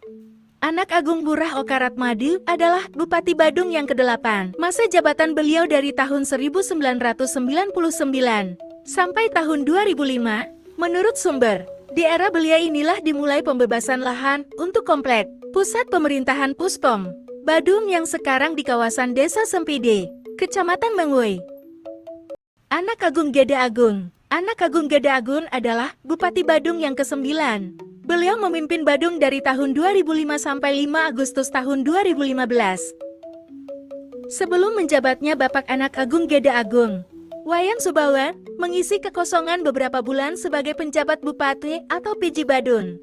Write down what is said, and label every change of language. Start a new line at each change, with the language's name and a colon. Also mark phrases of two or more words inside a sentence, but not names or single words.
Indonesian: Anak Agung Burah Okaratmadi adalah Bupati Badung yang ke-8. Masa jabatan beliau dari tahun 1999 sampai tahun 2005. Menurut sumber, di era beliau inilah dimulai pembebasan lahan untuk komplek pusat pemerintahan Puspom, Badung yang sekarang di kawasan Desa Sempide, Kecamatan Mengui. Anak Agung Gede Agung. Anak Agung Gede Agung adalah Bupati Badung yang ke-9. Beliau memimpin Badung dari tahun 2005 sampai 5 Agustus tahun 2015. Sebelum menjabatnya Bapak Anak Agung Gede Agung, Wayan Subawan mengisi kekosongan beberapa bulan sebagai penjabat Bupati atau PJ Badung.